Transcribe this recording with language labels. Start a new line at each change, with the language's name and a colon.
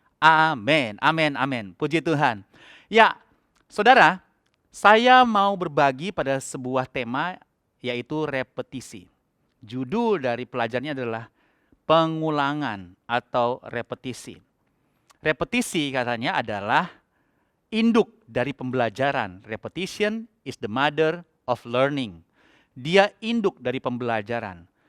Indonesian: Amin, amin, amin. Puji Tuhan. Ya, saudara, saya mau berbagi pada sebuah tema yaitu repetisi. Judul dari pelajarannya adalah pengulangan atau repetisi. Repetisi katanya adalah induk dari pembelajaran.
English: Repetition is the mother of learning.
Indonesian: Dia induk dari pembelajaran.